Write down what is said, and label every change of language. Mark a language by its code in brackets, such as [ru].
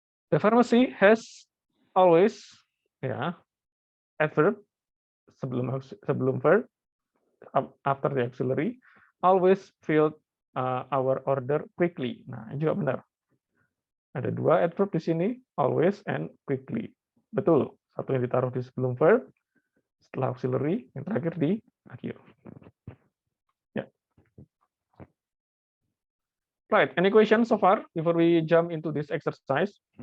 [en] The pharmacy has always, ya, [id] adverb sebelum verb, [en] after the auxiliary, always filled our order quickly. [id] Nah, ini juga benar. Ada 2 adverb di sini, [en] always and quickly. [id] Betul. Satu yang ditaruh di sebelum verb, setelah auxiliary, yang terakhir di akhir. Ya. [en] Right. Any questions so far before we jump into this exercise?